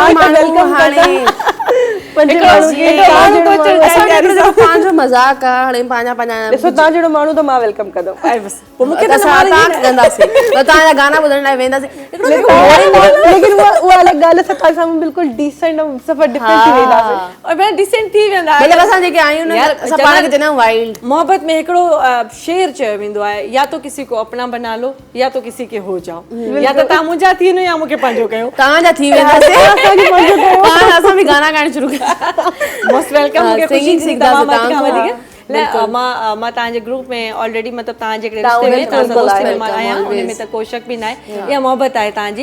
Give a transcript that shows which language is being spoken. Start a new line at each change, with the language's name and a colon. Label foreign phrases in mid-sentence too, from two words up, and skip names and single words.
Sindhi: पंहिंजो मज़ाक आहे, हाणे पंहिंजा ॾिसो तव्हां जहिड़ो माण्हू त मां वेलकम कंदमि। पोइ मूंखे त कंदासीं, तव्हांजा गाना ॿुधण लाइ वेंदासीं। लेकिन उहा अलॻि ॻाल्हि आहे, तव्हां सां बिल्कुलु डिसेंट ऐं सफ़र डिफरेंट थी वेंदासीं, और मैं डिसेंट थी वेंदा। मतलब असां जेके आहियूं न, असां पाण खे चवंदा आहियूं वाइल्ड। मोहब्बत में हिकिड़ो शेर चयो वेंदो आहे,
Urdu: یا تو کسی کو اپنا بنا لو یا تو کسی کے ہو جاؤ,
Sindhi: या त तव्हां मुंहिंजा थी वञो या मूंखे पंहिंजो कयो। तव्हांजा थी वेंदासीं, असां बि गाना ॻाइण शुरू कया।
English: Most welcome.
Sindhi: मूंखे ख़ुशी थी तमामु वधीक। मां तव्हांजे ग्रुप में ऑलरेडी मतिलबु तव्हां जेकॾहिं रिश्ते में तव्हां सां दोस्ती में मां आहियां, उन में त को शक बि न आहे, इहा मोहबत आहे तव्हांजी।